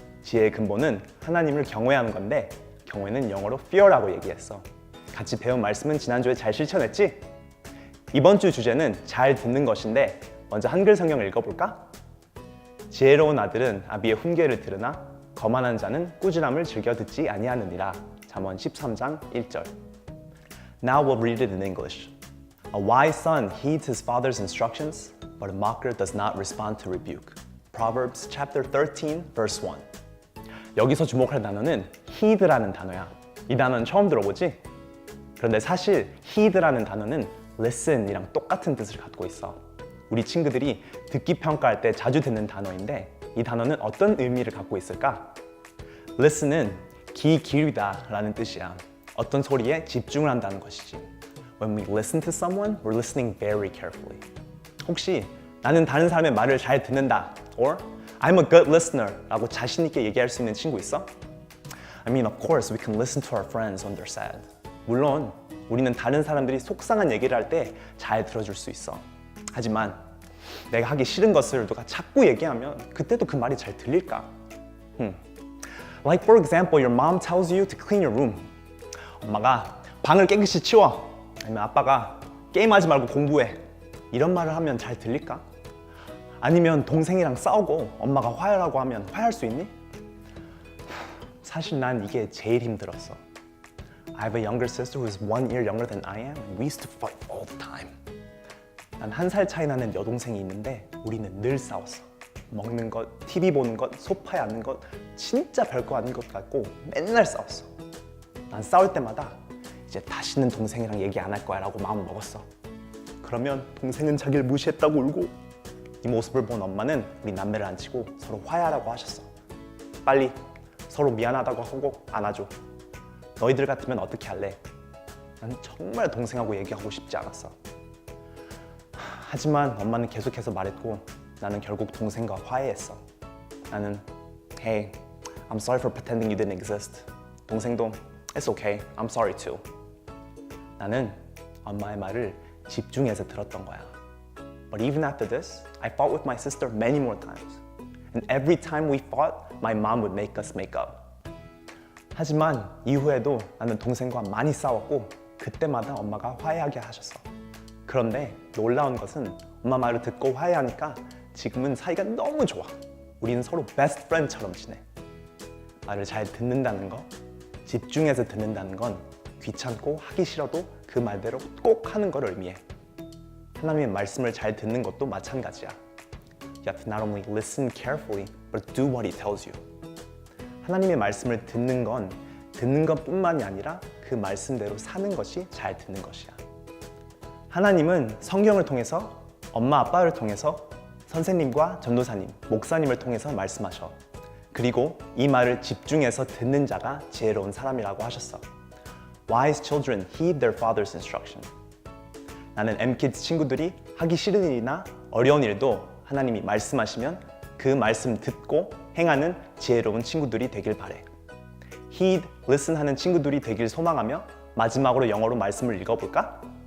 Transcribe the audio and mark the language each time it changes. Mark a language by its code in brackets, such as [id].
[ko] 지혜의 근본은 하나님을 경외하는 건데 경외는 영어로 fear라고 얘기했어. 같이 배운 말씀은 지난주에 잘 실천했지? 이번 주 주제는 잘 듣는 것인데 먼저 한글 성경을 읽어볼까? 지혜로운 아들은 아비의 훈계를 들으나 거만한 자는 꾸지람을 즐겨 듣지 아니하느니라. 잠언 13장 1절. [en] Now we'll read it in English. A wise son heeds his father's instructions, but a mocker does not respond to rebuke. Proverbs chapter 13, verse 1. [ko] 여기서 주목할 단어는 heed라는 단어야. 이 단어는 처음 들어보지? 그런데 사실 heed라는 단어는 listen이랑 똑같은 뜻을 갖고 있어. 우리 친구들이 듣기 평가할 때 자주 듣는 단어인데 이 단어는 어떤 의미를 갖고 있을까? listen은 귀 기울이다 라는 뜻이야. 어떤 소리에 집중을 한다는 것이지. [en] When we listen to someone, we're listening very carefully. [ko] 혹시 나는 다른 사람의 말을 잘 듣는다 [en] or I'm a good listener [ko] 라고 자신 있게 얘기할 수 있는 친구 있어? [en] I mean, of course, we can listen to our friends when they're sad. [ko] 물론 우리는 다른 사람들이 속상한 얘기를 할 때 잘 들어줄 수 있어. 하지만 내가 하기 싫은 것을 누가 자꾸 얘기하면 그때도 그 말이 잘 들릴까? [en] Like for example, your mom tells you to clean your room. [ko] 엄마가 방을 깨끗이 치워. 아니면 아빠가 게임하지 말고 공부해. 이런 말을 하면 잘 들릴까? 아니면 동생이랑 싸우고 엄마가 화해라고 하면 화해할 수 있니? 사실 난 이게 제일 힘들었어. [en] I have a younger sister who is 1 year younger than I am. We used to fight all the time. [ko] 난 1살 차이 나는 여동생이 있는데 우리는 늘 싸웠어. 먹는 것, TV 보는 것, 소파에 앉는 것 진짜 별거 아닌 것 같고 맨날 싸웠어. 난 싸울 때마다 이제 다시는 동생이랑 얘기 안 할 거야 라고 마음 먹었어. 그러면 동생은 자기를 무시했다고 울고 이 모습을 본 엄마는 우리 남매를 안치고 서로 화해하라고 하셨어. 빨리 서로 미안하다고 하고 안아줘. 너희들 같으면 어떻게 할래? 난 정말 동생하고 얘기하고 싶지 않았어. 하지만 엄마는 계속해서 말했고 나는 결국 동생과 화해했어. 나는 [en] Hey, I'm sorry for pretending you didn't exist. [ko] 동생도 [en] It's okay, I'm sorry too. [ko] 나는 엄마의 말을 집중해서 들었던 거야. [en] But even after this, I fought with my sister many more times. And every time we fought, my mom would make us make up. [ko] 하지만 이후에도 나는 동생과 많이 싸웠고 그때마다 엄마가 화해하게 하셨어. 그런데 놀라운 것은 엄마 말을 듣고 화해하니까 지금은 사이가 너무 좋아. 우리는 서로 베스트 프렌드처럼 지내. 말을 잘 듣는다는 거, 집중해서 듣는다는 건 귀찮고 하기 싫어도 그 말대로 꼭 하는 걸 의미해. 하나님의 말씀을 잘 듣는 것도 마찬가지야. [en] You have to not only listen carefully, but do what He tells you. [ko] 하나님의 말씀을 듣는 건 듣는 것뿐만이 아니라 그 말씀대로 사는 것이 잘 듣는 것이야. 하나님은 성경을 통해서, 엄마 아빠를 통해서, 선생님과 전도사님, 목사님을 통해서 말씀하셔. 그리고 이 말을 집중해서 듣는 자가 지혜로운 사람이라고 하셨어. [en] Wise children heed their father's instruction. [ko] 나는 MKids 친구들이 하기 싫은 일이나 어려운 일도 하나님이 말씀하시면 그 말씀 듣고 행하는 지혜로운 친구들이 되길 바래. Heed, listen 하는 친구들이 되길 소망하며 마지막으로 영어로 말씀을 읽어볼까?